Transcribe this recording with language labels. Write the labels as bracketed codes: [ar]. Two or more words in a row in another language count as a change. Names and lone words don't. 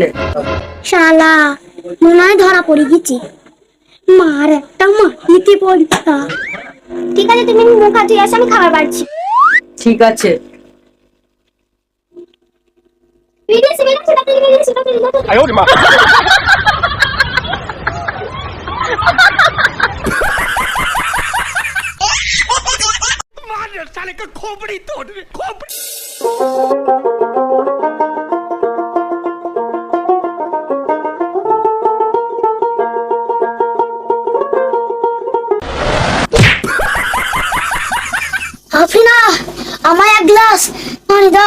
[bn] শালা মনে হয় ধরা পড়ে গেছি। মার একটা মাটিতে পড়তা। ঠিক আছে, তুমি মুখ হাত ধুয়ে আসো, আমি খাবার বাড়ছি। ঠিক আছে। ভিডিও [hi] साले का खोपड़ी तोड़ दे, खोपड़ी। [bn] আফিনা, আমায় এক গ্লাস পানি দাও।